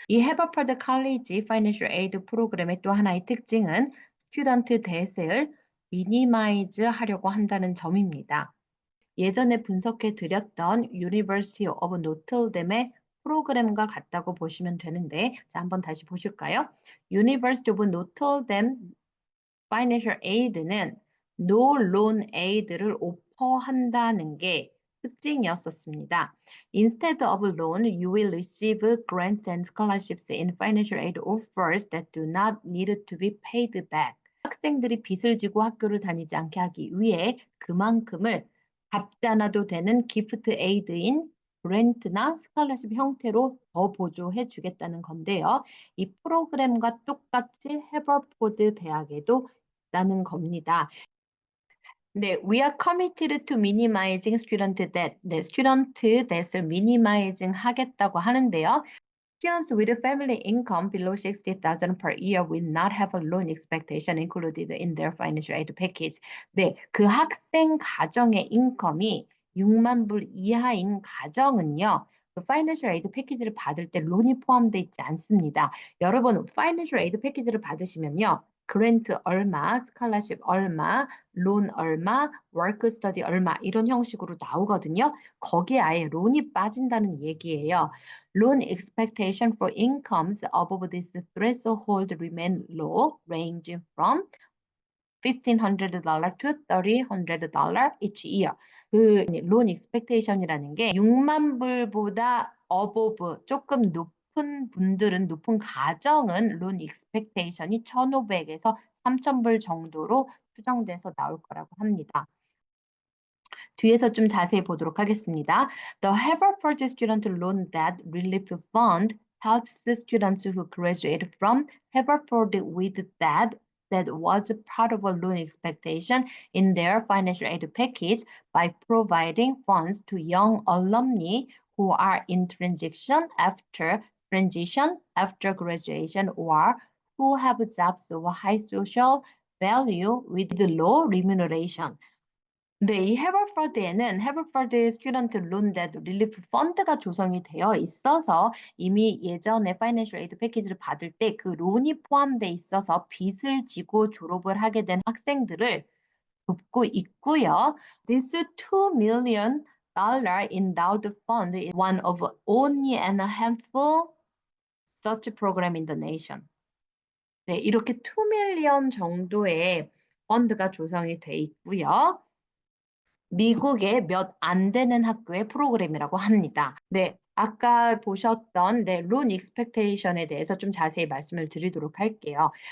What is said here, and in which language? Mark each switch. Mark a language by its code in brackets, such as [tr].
[ko] 이 해버퍼드 칼리지 파이낸셜 에이드 프로그램의 또 하나의 특징은 스튜던트 뎃을 미니마이즈 하려고 한다는 점입니다. 예전에 분석해 드렸던 University of Notre Dame의 프로그램과 같다고 보시면 되는데, 자, 한번 다시 보실까요? University of Notre Dame Financial Aid는 No Loan Aid를 오퍼한다는 게 특징이었었습니다. [en] Instead of loan, you will receive grants and scholarships in financial aid offers that do not need to be paid back. [ko] 학생들이 빚을 지고 학교를 다니지 않게 하기 위해 그만큼을 갚지 않아도 되는 기프트 에이드인 그랜트나 스칼러십 형태로 더 보조해 주겠다는 건데요. 이 프로그램과 똑같이 해버포드 대학에도 있다는 겁니다. [en] 네, we are committed to minimizing student debt. [ko] 네, student debt을 minimizing 하겠다고 하는데요. [en] Students with a family income below 60,000 per year will not have a loan expectation included in their financial aid package. [ko] 네, 그 학생 가정의 인컴이 6만 불 이하인 가정은요. 그 파이낸셜 에이드 패키지를 받을 때 론이 포함되어 있지 않습니다. 여러분, 파이낸셜 에이드 패키지를 받으시면요. 그랜트 얼마, 스칼라십 얼마, 론 얼마, 워크 스터디 얼마 이런 형식으로 나오거든요. 거기에 아예 론이 빠진다는 얘기예요. [en] Loan expectation for incomes above this threshold remain low, ranging from $1,500 to $3,000 each year. [ko] 그 loan expectation이라는 게 6만 불보다 above 조금 높은 분들은 높은 가정은 loan expectation이 1,500에서 3,000불 정도로 추정돼서 나올 거라고 합니다. 뒤에서 좀 자세히 보도록 하겠습니다. [en] The Haverford Student Loan Debt Relief Fund helps students who graduate from Haverford with debt that was part of a loan expectation in their financial aid package by providing funds to young alumni who are in transition after graduation or who have jobs of high social value with low remuneration. [ko] 네, 이 해버퍼드에는 해버퍼드 스튜던트 론 데트 릴리프 펀드가 조성이 되어 있어서 이미 예전에 파이낸셜 에이드 패키지를 받을 때 그 론이 포함돼 있어서 빚을 지고 졸업을 하게 된 학생들을 돕고 있고요. [en] This $2 million endowed fund is one of only and a handful such program in the nation. [ko] 네, 이렇게 2 밀리언 정도의 펀드가 조성이 돼 있고요. 미국의 몇 안 되는 학교의 프로그램이라고 합니다. 네. 아까 보셨던 론 익스펙테이션에 대해서 좀 자세히 말씀을 드리도록 할게요.